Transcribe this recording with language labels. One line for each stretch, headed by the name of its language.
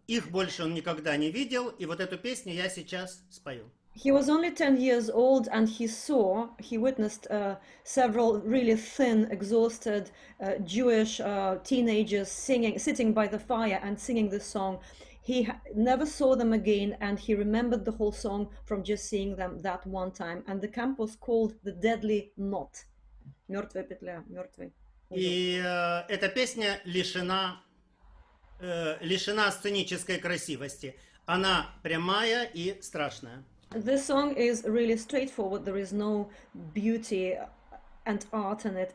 Russian: Их больше он никогда не видел, и вот эту песню я сейчас спою.
English: He was only 10 years old, and he witnessed several really thin, exhausted Jewish teenagers sitting by the fire and singing this song. He never saw them again, and he remembered the whole song from just seeing them that one time. And the camp was called the Deadly Knot.
Russian: Мертвая петля, мертвый. И эта песня лишена сценической красивости. Она прямая и страшная.
English: This song is really straightforward. There is no beauty and art in it.